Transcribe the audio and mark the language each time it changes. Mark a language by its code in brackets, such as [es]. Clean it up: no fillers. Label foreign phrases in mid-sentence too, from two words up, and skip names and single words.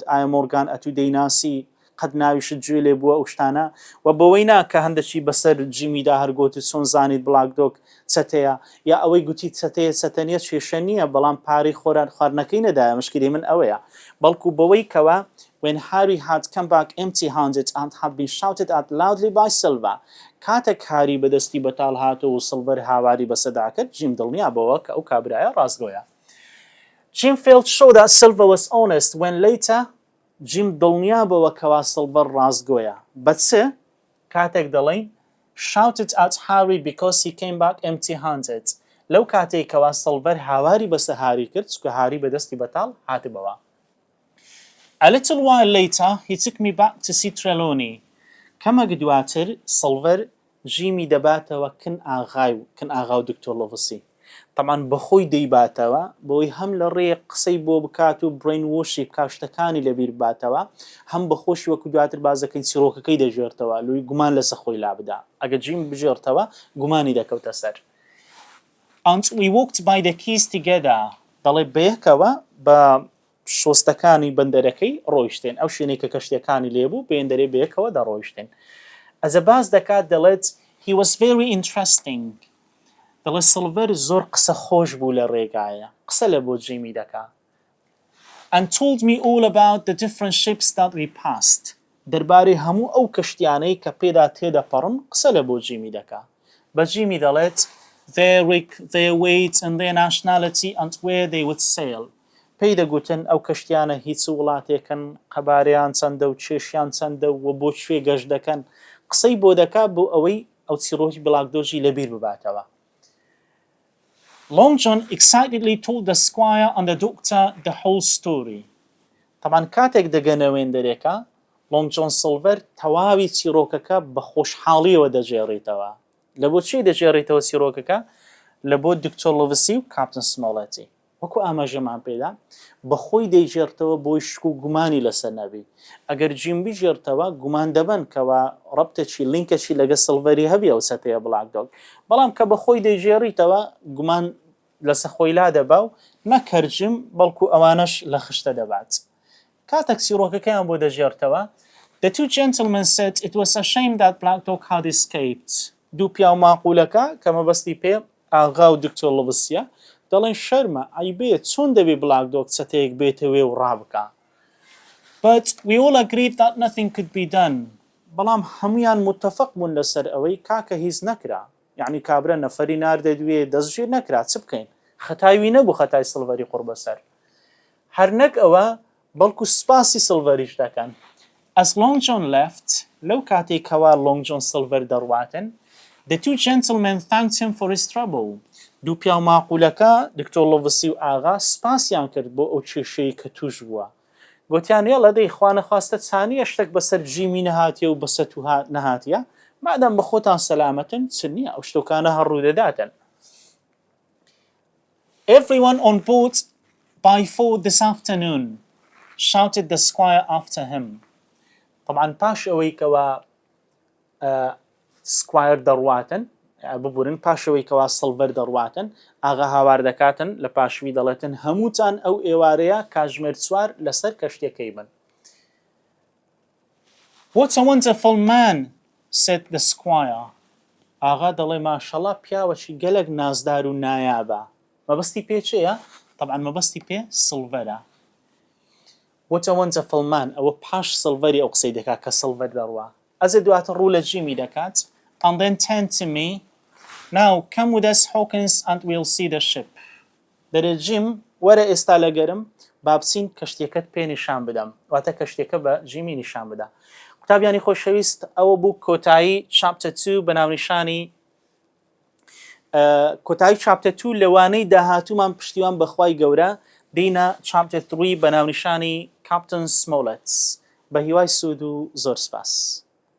[ckb] ئایا مۆرگان ئەتو دەیناسی قەت ناویشت گوێ لێ بووە ئەو شتانە و بەوەی ناکە هەندێکی بەسەر جیمیدا هەرگوت چۆن زانیت بلاک دۆگ چەتەیە یا ئەوەی گوتی چەتەیە چەتەنیە کێشە نییە بەڵام پارەی خۆران خواردنەکەی نەدایە مشکلی من ئەوەیە بەڵکو بەوەی کەوە [en] when Harry had come back empty-handed and had been shouted at loudly by Silver [ckb] کاتێک هاری بەدەستی بەتاڵ هاتەوە و سڵڤەر هاواری بەسەدا کرد جیم دڵنیا بەوە کە ئەو کابرایە ڕاستگۆیە. [en] Jim felt sure that Silver was honest when later [ckb] جیم دڵنیا بەوە کەوا سڵڤەر ڕاستگۆیە بە چ کاتێک دەڵێن [en] shouted at Harry because he came back empty-handed [ckb] لەو کاتێک کەوا سڵڤەر هاواری بەسە هاری کرد چکە هاری بەدەستی بەتاڵ هاتبەوە. [en] A little while later he took me back to see Trelawney. [ckb] کەمەک دواتر سڵڤەر ژیمی دەباتەوە کن ئاغا و دکتۆر لۆڤسی طبعا بەخۆی دەیباتەوە بۆی هەم لە ڕێ قسەی بۆ بکات و برین وۆشی کاشتەکانی لەبیر باتەوە هەم بەخۆشی وەکو دواتر بازەکەی چیرۆکەکەی دەژێرتەوە لۆی گومان لەسە خۆی لابدا ئەگە جیم بژێرتەوە گومانی دەکەوتە سەر. [en] And we walked by the keys together [ckb] دەڵێ بەیەکەوە بە شۆستەکانی بەندەرەکەی ڕۆیشتێن ئەو شوێنەی کە کەشتیەکانی لێبوو بێندەرێ بەیەکەوە دەڕۆیشتێن. ئەزە باز دەکات دەڵێت [en] he was very interesting [ckb] دەڵێ سڵڤەر زۆر قسە خۆش بوو لە ڕێگایە قسە لە بۆ جیمی دەکا [en] and told me all about the different ships that we passed [ckb] دەربارەی هەموو ئەو کەشتیانەی کە پێدا تێدەپەڕن قسە لە بۆ جیمی دەکا بە جیمی دەڵێت [en] their rig, their weight and their nationality and where they would sail [ckb] پێی دەگوتن ئەو کەشتیانە هیچ وڵاتێکن قەبارەیان چەندە و چێشیان چەندە و بۆ شوێ گەشت دەکەن قسەی بۆ دەکا بۆ ئەوەی ئەو چیرۆکی بلاک دۆژی لەبیر بباتەوە. [en] Long John excitedly told the squire and the doctor the whole story. [ckb] طبعا کاتێک دەگەنەوێن دەرێکە Long John سڵڤەر تەواوی چیرۆکەکە بە خۆشحاڵیەوە دەژێڕیتەوە لە بۆ چی دەژێڕیتەوە چیرۆکەکە لە بۆ دکتۆر لۆڤسی و کاپتن سمۆڵەتی وەکو ئاماژەمان پێدا بەخۆی دەیژێرتەوە بۆی شک و گومانی لەسەر نەبی ئەگەر جیم بژێرتەوە گومان دەبن کەوا ڕەبتێکی لینکەشی لەگە سڵڤەری هەبی ئەو سەتەیە بلاک دۆگ بەڵام کە بەخۆی دەیژێڕیتەوە گومان لەسەر خۆی لا دەبا و نەکەرجم بەڵکو ئەوانەش لە خشتە دەبات. کاتێک چیرۆکەکەیان بۆ دەژێرتەوە [en] The two gentlemen said it was a shame that Black Dog had escaped. [ckb] دوو پیاو ماقولەکە کە مەبەستی پێ ئاغا و دکتۆر لۆڤسیە دەڵێن شەرمە ئەیبێ چۆن دەبێ بلاک دۆگ چەتەیەک بێتەوێ و ڕابکە. [en] But we all agreed that nothing could be done. [ckb] بەڵام هەمویان متفق بوون لەسەر ئەوەی کاکە هیچ نەکرا یعنی کابرا نەفەری ناردەدوێ دەستگیر نەکرا چ بکەین خەتاوی نەبوو خەتای سڵڤەری قوڕ بەسەر هەر نەک ئەوە بەڵکو سپاسی سڵڤەریش دەکەن. [en] As Long John left [ckb] لەو کاتێک کەوا Long John سڵڤەر دەڕواتن [en] The two gentlemen thanked him for his trouble. [ckb] دوو پیاو ماقولەکە دکتۆر لۆڤسی و ئاغا سپاسیان کرد بۆ ئەو کێشەی کە توش بووە گوتیان هێڵە دەی خوا نەخواستە چانیە شتێک بەسەر جیمی نەهاتیە و بەسەر تو نەهاتیە مادام بە خۆتان سەلامەتن چ نییە ئەو شتۆکانە هەڕوو دەداتن. [en] Everyone on board by 4 this afternoon shouted the squire after him. [ckb] طبعا پاش ئەوەی کەوا سکوایر دەڕواتن ببورن پاشەوەی کەوا سڵڤەر دەڕواتن ئاغا هاوار دەکاتن لە پاشوی دەڵێتن هەمووتان ئەو ئێوارەیە کاژمێر چوار لەسەر کەشتەکەی بن. [en] What a wonderful man said the squire. [ckb] ئاغا دەڵێ ماشەڵڵا پیاوەکی گەلێک نازدار و نایابە مەبەستی پێ چێیە؟ طبعا مەبەستی پێ سڵڤەرە. [en] What a wonderful man [ckb] ئەوە پاش سڵڤەری ئەو قسەی دەکات کە سڵڤەر دەڕوا ئەزێ دواتر ڕوو لە جیمی دەکات [en] and then turned to me now come with us Hawkins and we'll see the ship. [ckb] دەرێ جیم وەرە ئێستا لەگەرم با بچین کەشتیەکەت پێ نیشان بدەم واتە کەشتێکە بە جیمی نیشان بدە. قوتابیانی خۆشەویست ئەوە بوو کۆتایی chapter 2 بە ناونیشانی کۆتایی chapter 2 لەوانەی داهاتوومان پشتیوان بەخوای گەورە دینە chapter 3 بە ناونیشانی Captain Smollett بە هیوای سوود و زۆر سپاس.